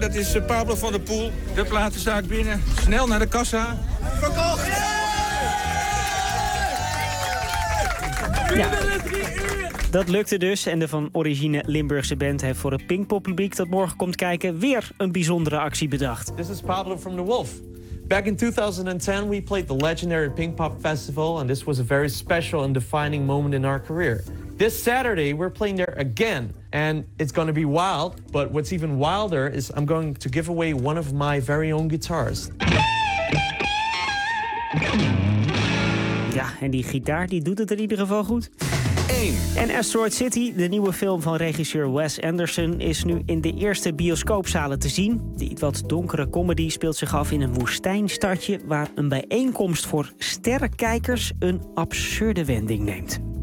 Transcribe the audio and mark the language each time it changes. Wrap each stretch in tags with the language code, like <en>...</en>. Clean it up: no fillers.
<nl>Dat is Pablo van der Poel. De platenzaak binnen. Snel naar de kassa. Verkocht! Yeah! Ja, dat lukte dus. En de van origine Limburgse band heeft voor het Pinkpop-publiek dat morgen komt kijken weer een bijzondere actie bedacht.</nl> <en>This is Pablo from The Wolf. Back in 2010 we played the legendary Pinkpop Festival and this was a very special and defining moment in our career. This Saturday we're playing there again and it's going to be wild. But what's even wilder is I'm going to give away one of my very own guitars.</en> <nl>Ja, en die gitaar die doet het er in ieder geval goed. 1. En Asteroid City, de nieuwe film van regisseur Wes Anderson, is nu in de eerste bioscoopzalen te zien. De iets wat donkere comedy speelt zich af in een woestijnstadje waar een bijeenkomst voor sterrenkijkers een absurde wending neemt.</nl>